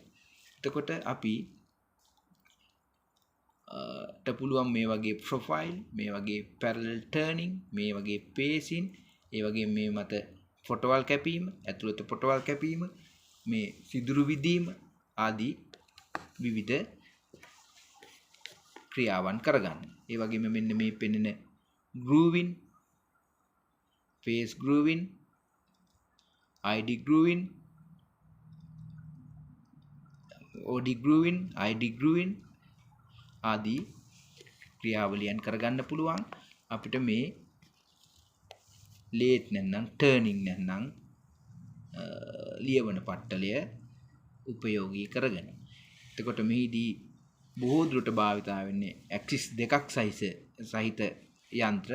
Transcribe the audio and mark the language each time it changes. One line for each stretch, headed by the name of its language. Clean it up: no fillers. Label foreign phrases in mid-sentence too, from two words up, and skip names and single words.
Sinhala: එතකොට අපි පුළුවන් මේ වගේ profile, මේ වගේ
English: parallel turning,
Sinhala: මේ වගේ pacing, ඒ වගේ මේ මත ෆොටෝවල් කැපීම, ඇතුළත ෆොටෝවල් කැපීම, මේ සිදුරු විදීම ආදී විවිධ ක්‍රියාවන් කරගන්න. ඒ වගේම මෙන්න මේ පෙනෙන
English: grooving, face grooving, ID grooving, OD grooving, ID grooving
Sinhala: ආදී ක්‍රියාවලියන් කරගන්න පුළුවන් අපිට මේ ලේත් නැත්නම් ටර්නින් නැත්නම් ලියවන පට්ටලය උපයෝගී කරගෙන. එතකොට මෙහිදී බොහෝ දුරට භාවිතා වෙන්නේ ඇක්සිස් දෙකක් සහිත යන්ත්‍ර.